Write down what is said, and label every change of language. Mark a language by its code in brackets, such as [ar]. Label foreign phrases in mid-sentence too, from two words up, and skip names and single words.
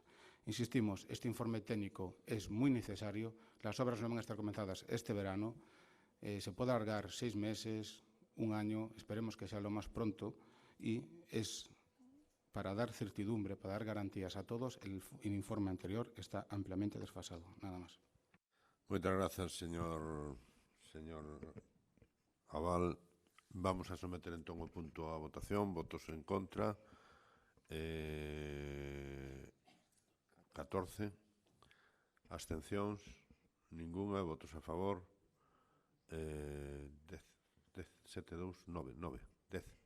[es] Insistimos, este informe técnico es muy necesario, las obras no van a estar comenzadas este verano, se puede alargar 6 meses, un año, esperemos que sea lo más pronto, y es para dar certidumbre, para dar garantías a todos. El informe anterior está ampliamente desfasado. Nada más. Muchas gracias, señor Abal. [gl] Vamos a someter entón o punto a votación. Votos en contra. 14. Abstencións. Ningunha. Votos a favor. 10. 7, 2, 9. 10.